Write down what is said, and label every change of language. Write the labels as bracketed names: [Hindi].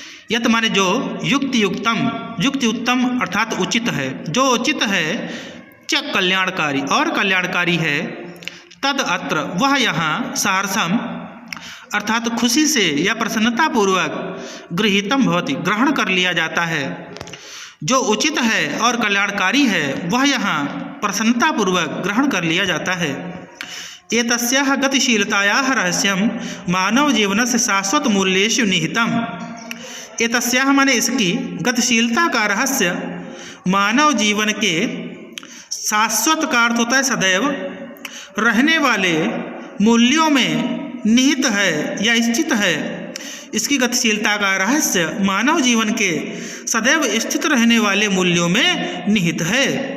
[Hindi] यत माने जो युक्ति उत्तम अर्थात उचित है, जो उचित है, च कल्याणकारी और कल्याणकारी है, तद अत्र वह यहाँ सहर्षम अर्थात खुशी से या प्रसन्नतापूर्वक [Sanskrit] गृहीतम भवति [Hindi] ग्रहण कर लिया जाता है। जो उचित है और कल्याणकारी है वह यहाँ प्रसन्नतापूर्वक ग्रहण कर लिया जाता है। [Sanskrit] एतस्याः गतिशीलतायाः रहस्यं मानव जीवनस्य शाश्वत मूल्येषु निहितम्। [Hindi] एतस्याः माने इसकी गतिशीलता का रहस्य मानव जीवन के शाश्वत का अर्थ होता है सदैव रहने वाले मूल्यों में निहित है या स्थित है। इसकी गतिशीलता का रहस्य मानव जीवन के सदैव स्थित रहने वाले मूल्यों में निहित है।